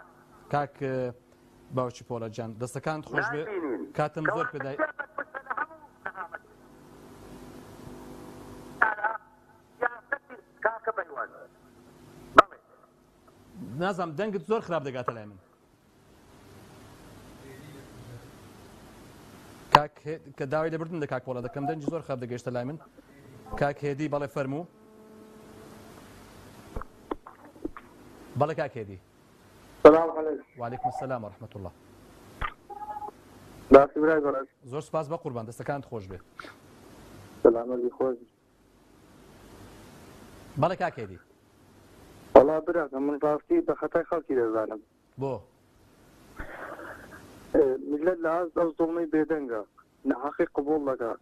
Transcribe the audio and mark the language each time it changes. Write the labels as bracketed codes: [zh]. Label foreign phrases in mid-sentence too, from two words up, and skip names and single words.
[ckb] کاک باوکی پۆلەجان دەستەکانت خۆش بێ کاتم زۆر پێدای نازم دەنگت زۆر خراپ دەگاتە لای من کە داوای لەبردن لە کاک پۆڵە دەکەم دەنگی زۆر خراپ دەگەیشتە لای من کاک هێدی بەڵێ فەرموو بەڵێ کاک هێدی [ar] سلام علیکم وعلیکم السلام ورحمة الله [ckb] باسی برای گەڕاز زۆر سپاس بە قوربان دەستەکانت خۆش بێ سلامەتی خۆش بەڵێ کاک هێدی وەڵا براکە من ڕاستی بە خەتای خەڵکی دەزانم بۆ میلەت لە ئاز ئەو زوڵمەی بێدەنگە نەحەقی قبوڵ دەکات